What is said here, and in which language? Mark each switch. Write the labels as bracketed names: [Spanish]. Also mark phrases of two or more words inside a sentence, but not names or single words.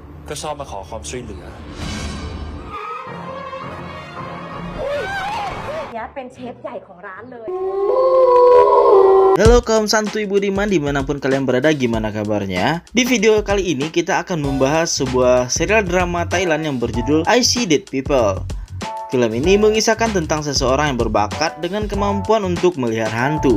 [Thai] ก็ชอบมาขอความช่วยเหลือ เนี้ยเป็นเชฟใหญ่ของร้านเลย [Indonesian] Halo kaum santuy budiman dimanapun kalian berada, gimana kabarnya? Di video kali ini kita akan membahas sebuah serial drama Thailand yang berjudul I See Dead People. Film ini mengisahkan tentang seseorang yang berbakat dengan kemampuan untuk melihat hantu.